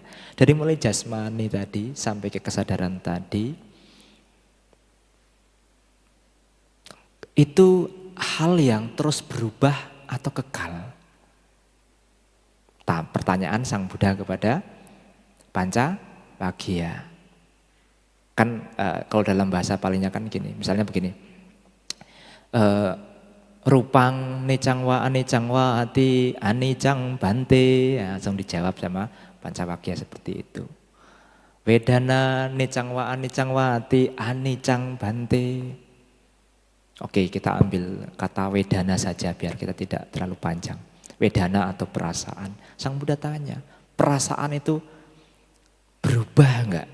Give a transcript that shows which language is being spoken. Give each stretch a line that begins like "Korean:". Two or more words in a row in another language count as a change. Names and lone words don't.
Indonesian: Dari mulai jasmani tadi sampai ke kesadaran tadi, itu hal yang terus berubah atau kekal? Pertanyaan Sang Buddha kepada Pancawagya. Kan kalau dalam bahasa palingnya kan gini, misalnya begini.
Pali: Rupang nicangwa anicangwa ati anicang bante,
Indonesian: ya, langsung dijawab sama Pancawagya seperti itu.
Pali: Wedana nicangwa anicangwa ati anicang bante.
Indonesian: Oke, kita ambil kata wedana saja biar kita tidak terlalu panjang. Wedana atau perasaan. Sang Buddha tanya, perasaan itu berubah enggak?